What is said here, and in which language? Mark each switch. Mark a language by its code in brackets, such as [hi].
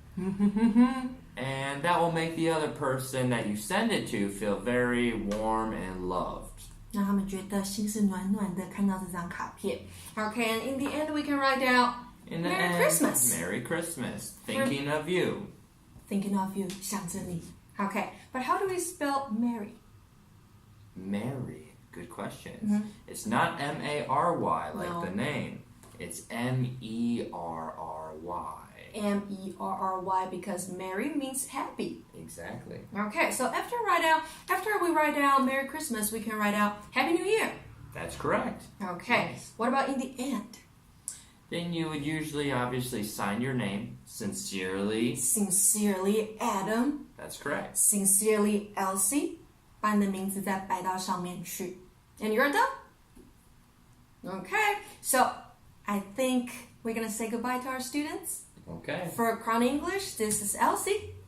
[en] And that will make the other person that you send it to feel very warm and loved. [zh] 让他们觉得心是暖暖的，看到这张卡片。 [en] Okay, and in the end we can write down Merry Christmas. Merry Christmas. Thinking of you. Thinking of you, [zh] 想着你。 [en] Okay, but how do we spell Merry? Mary. Good question. It's not M-A-R-Y like the name. It's M-E-R-R-Y. M-E-R-R-Y because Merry means happy. Exactly. Okay, so after we write down Merry Christmas, we can write out Happy New Year. That's correct. Okay, Yes. What about in the end? Then you would usually obviously sign your name. Sincerely. Sincerely, Adam. That's correct. Sincerely, Elsie. [zh] 把你的名字再摆到上面去。 [en] And you're done? Okay, so I think we're going to say goodbye to our students. Okay. For Crown English, this is Elsie.